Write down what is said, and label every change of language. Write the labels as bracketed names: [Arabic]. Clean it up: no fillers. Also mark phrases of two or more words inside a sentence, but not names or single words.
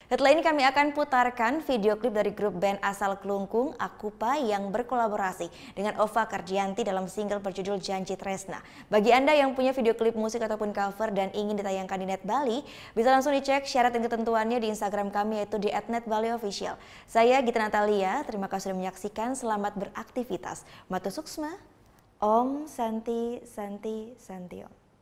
[Indonesian] Setelah ini kami akan putarkan video klip dari grup band asal Klungkung, Akupa, yang berkolaborasi dengan Ova Kardianti dalam single berjudul Janji Tresna. Bagi Anda yang punya video klip musik ataupun cover dan ingin ditayangkan di Net Bali, bisa langsung dicek syarat dan ketentuannya di Instagram kami, yaitu di @netbaliofficial. Saya Gita Natalia, terima kasih sudah menyaksikan. Selamat beraktivitas. [Balinese] Matu Suksma, Om Santi Santi Santi Om.